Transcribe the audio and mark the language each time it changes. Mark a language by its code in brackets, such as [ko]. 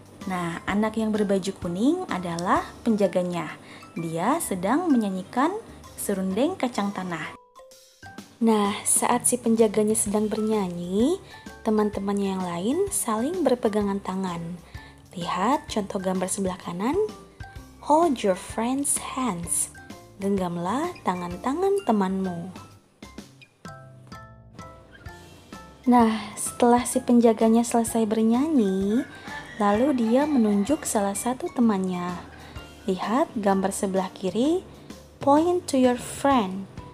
[id] Nah, anak yang berbaju kuning adalah penjaganya. Dia sedang menyanyikan serundeng kacang tanah. Nah, saat si penjaganya sedang bernyanyi, teman-temannya yang lain saling berpegangan tangan. Lihat contoh gambar sebelah kanan. [en] Hold your friends' hands. [id] Genggamlah tangan-tangan temanmu. Nah, setelah si penjaganya selesai bernyanyi, lalu dia menunjuk salah satu temannya. Lihat gambar sebelah kiri. Point to your friend.